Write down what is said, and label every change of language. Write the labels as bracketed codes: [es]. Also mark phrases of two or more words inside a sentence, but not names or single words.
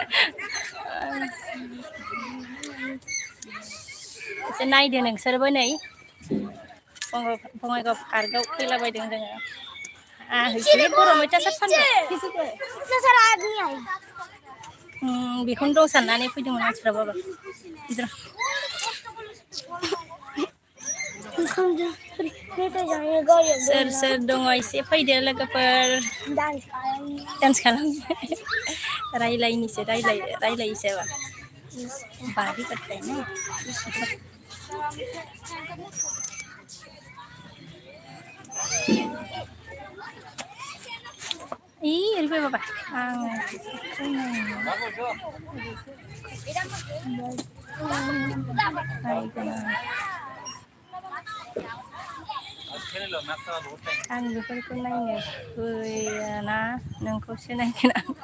[brx] एसे नायदो नोंसोरबो नै बङाइगाव पार्कआव फैलाबायदों जोङो गरम अयथासार सान्दुं बेखौनो दं साननानै फैदोंमोन मानसिफ्रा बाबा सोर दङ एसे फैदो लोगोफोर डान्स खालाम [hi] रायलायसो बारी करते हैं ना [brx] ओरै बाबा आं बेफोरखौ नायनो फैयाना नोंखौसो नायगोन